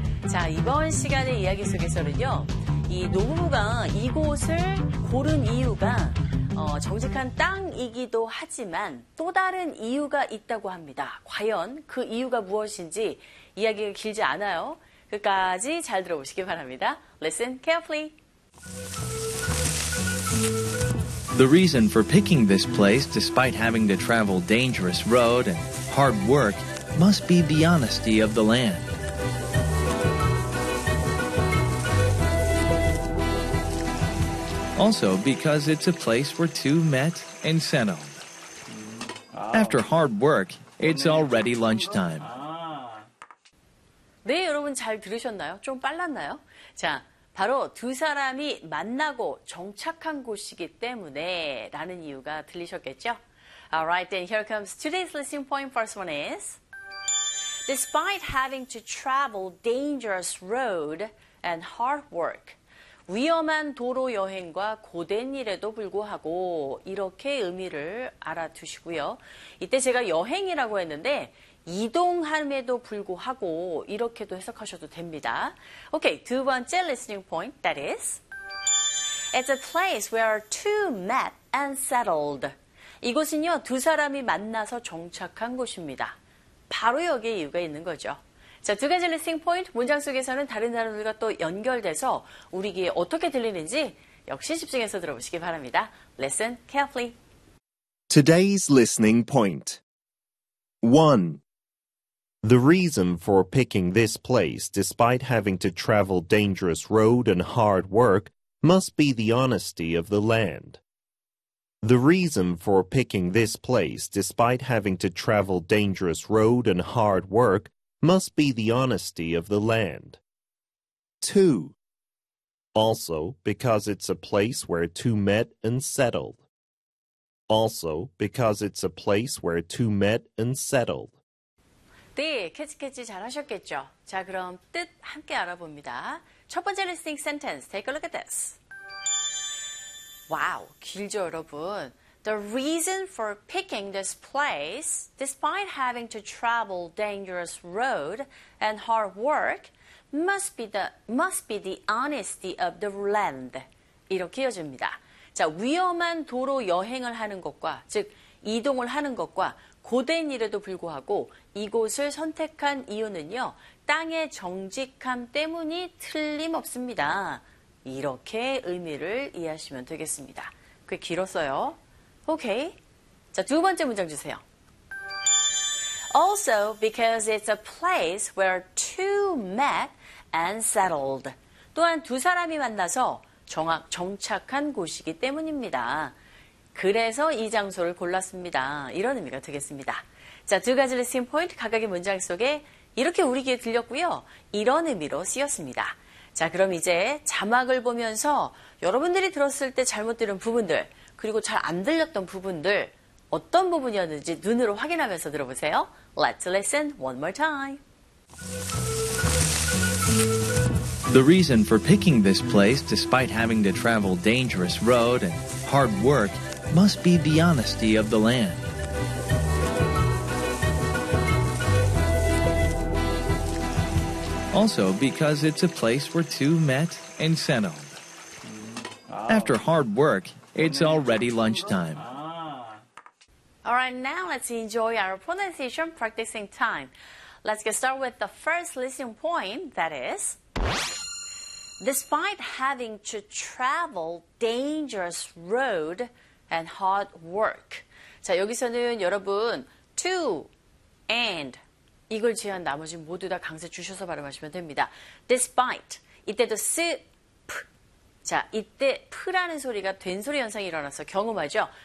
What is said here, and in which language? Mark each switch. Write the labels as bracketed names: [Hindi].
[Korean] 자, 이번 시간의 이야기 속에서는요, 이 노부부가 이곳을 고른 이유가 정직한 땅이기도 하지만 또 다른 이유가 있다고 합니다. 과연 그 이유가 무엇인지 이야기가 길지 않아요. 끝까지 잘 들어보시기 바랍니다. [English] Listen carefully. The reason for picking this place, despite having to travel dangerous road and hard work, must be the honesty of the land. Also, because it's a place where two met and settled. After hard work, it's already lunchtime. [Korean] 네, 여러분 잘 들으셨나요? 좀 빨랐나요? 자, 바로 두 사람이 만나고 정착한 곳이기 때문에 라는 이유가 들리셨겠죠? [English] Alright, then here comes today's listening point. First one is, despite having to travel dangerous road and hard work, [Korean] 위험한 도로 여행과 고된 일에도 불구하고 이렇게 의미를 알아두시고요. 이때 제가 여행이라고 했는데 이동함에도 불구하고 이렇게도 해석하셔도 됩니다. [English] Okay, [Korean] 두 번째 [English] listening point, that is, it's a place where two met and settled. [Korean] 이곳은요, 두 사람이 만나서 정착한 곳입니다. 바로 여기에 이유가 있는 거죠. 자, 두 가지 listening point, 문장 속에서는 다른 사람들과 또 연결돼서 우리 귀에 어떻게 들리는지 역시 집중해서 들어보시기 바랍니다. [English] Listen carefully. Today's listening point. 1. The reason for picking this place, despite having to travel dangerous road and hard work, must be the honesty of the land. The reason for picking this place, despite having to travel dangerous road and hard work, must be the honesty of the land. 2. Also, because it's a place where two met and settled. Also, because it's a place where two met and settled. [Korean] 네, 캐치캐치 잘하셨겠죠? 자, 그럼 뜻 함께 알아봅니다. 첫 번째 리스닝 센텐스, [English] take a look at this. [Korean] 와우, 길죠, 여러분? [English] The reason for picking this place, despite having to travel dangerous road and hard work, must be the honesty of the land. [Korean] 이렇게 이어집니다. 자, 위험한 도로 여행을 하는 것과, 즉, 이동을 하는 것과 고된 일에도 불구하고 이곳을 선택한 이유는요, 땅의 정직함 때문이 틀림없습니다. 이렇게 의미를 이해하시면 되겠습니다. 꽤 길었어요. 오케이. 자, 두 번째 문장 주세요. Also, because it's a place where two met and settled. 또한 두 사람이 만나서 정착한 곳이기 때문입니다. 그래서 이 장소를 골랐습니다. 이런 의미가 되겠습니다. 자, 두 가지 리스닝 포인트 각각의 문장 속에 이렇게 우리 귀에 들렸고요. 이런 의미로 쓰였습니다. 자, 그럼 이제 자막을 보면서 여러분들이 들었을 때 잘못 들은 부분들, 그리고 잘 안 들렸던 부분들, 어떤 부분이었는지 눈으로 확인하면서 들어보세요. [English] Let's listen one more time. The reason for picking this place, despite having to travel dangerous road and hard work, must be the honesty of the land. Also, because it's a place where two met and settled. After hard work, it's already lunchtime. All right, now let's enjoy our pronunciation practicing time. Let's get started with the first listening point, that is, despite having to travel dangerous road and hard work. [Korean] 자, 여기서는 여러분, to and 이걸 제외한 나머지 모두 다 강세 주셔서 발음하시면 됩니다. despite, 이때도 s, p. 자, 이때 p라는 소리가 된소리 현상이 일어나서 경험하죠.